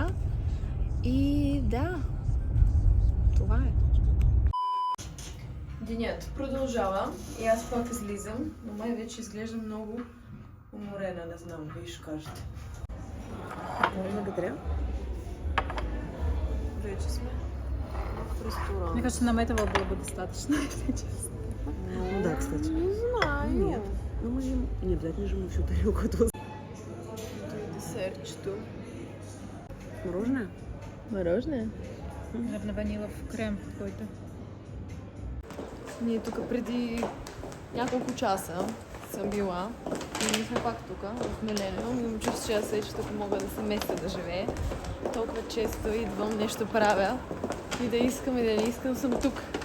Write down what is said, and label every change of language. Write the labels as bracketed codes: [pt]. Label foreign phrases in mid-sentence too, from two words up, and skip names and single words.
[bg] И да, това е. Денят продължава и аз пак излизам, но май вече изглежда много уморена, не знам, вие ще кажете. Благодаря. Вече сме в ресторант. [ru] Мне кажется, нам этого было бы достаточно. Ну да, кстати. Не знаю. Нет. Ну мы им не обязательно же мы всю тарелку отвозим. [bg] Десертчето. [ru] Мороженое? Мороженое? Наверное, ванилов крем какой-то. [bg] Ние тук преди няколко часа съм била и ние сме пак тук, в Милениум. Имам чувство, че аз вече тук мога да се местя да живея. Толкова често идвам, нещо правя и да искам и да не искам, съм тук.